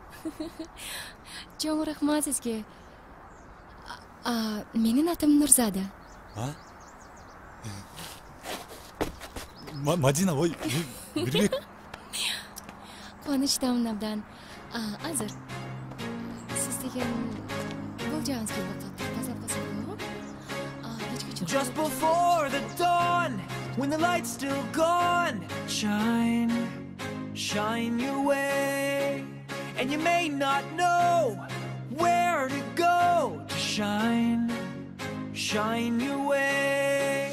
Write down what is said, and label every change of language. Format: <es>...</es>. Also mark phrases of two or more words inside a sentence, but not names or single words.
<ky>Чоң рахмат сизге. Менин атым Нурзада. Мадина, ой, Мирбек. Кубанычтамын абдан. Азыр. Сиз деген бул жагыңыз келип атат. Тазалап калсак болобу?</ky> <en>Just before the dawn, when the light's still gone, shine, shine your way. And you may not know where to go to shine, shine your way.</en>